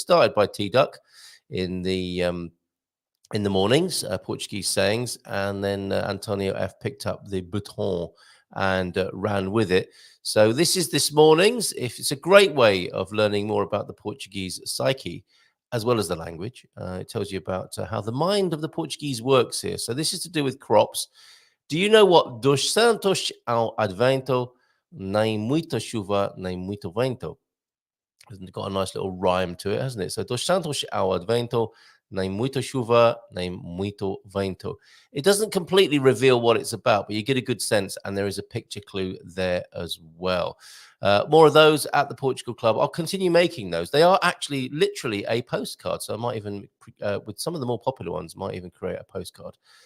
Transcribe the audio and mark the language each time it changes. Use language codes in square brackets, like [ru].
[en] Started by T-Duck in the mornings, Portuguese sayings, and then Antonio F picked up the baton and ran with it. So this morning's. If it's a great way of learning more about the Portuguese psyche, as well as the language. It tells you about how the mind of the Portuguese works here. So this is to do with crops. Do you know what [pt] dos Santos ao Advento, nem muita chuva, nem muito vento? [en] It's got a nice little rhyme to it, hasn't it? [pt] So dos Santos ao Advento, nem muita chuva, nem muito vento. [en] It doesn't completely reveal what it's about, but you get a good sense, and there is a picture clue there as well. More of those at the Portugal Club. I'll continue making those. They are actually literally a postcard, so I might even, with some of the more popular ones, might even create a postcard